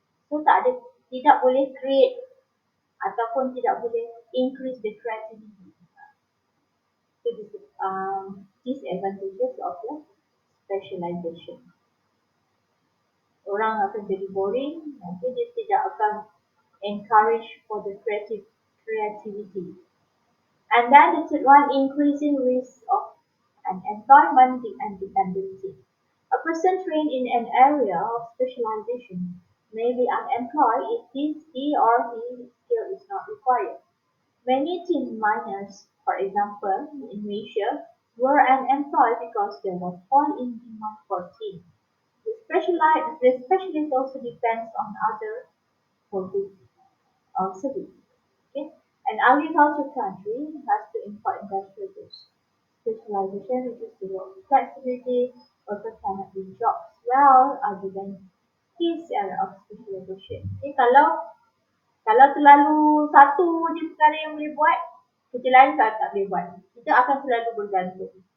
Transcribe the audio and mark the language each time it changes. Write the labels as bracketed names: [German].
[Malay] So tidak boleh create ataupun tidak boleh [English] increase the creativity. So disadvantages of the specialization. [Malay] Orang akan jadi boring, nanti dia tidak akan [English] encourage for the creativity. And then the third one, increasing risk of unemployment and dependency. A person trained in an area of specialization may be unemployed if he or his skill is not required. Many tin miners, for example, in Malaysia, were unemployed because there was fall in demand for tin. The specialist also depends on other products or services. Okay? An agriculture country has to import industrial goods. Specialization reduces the work flexibility, workers cannot do jobs well other than his area of specialization. [Malay] Okay, kalau terlalu satu je perkara yang boleh buat, kerja lain tak boleh buat. Kita akan selalu bergantung.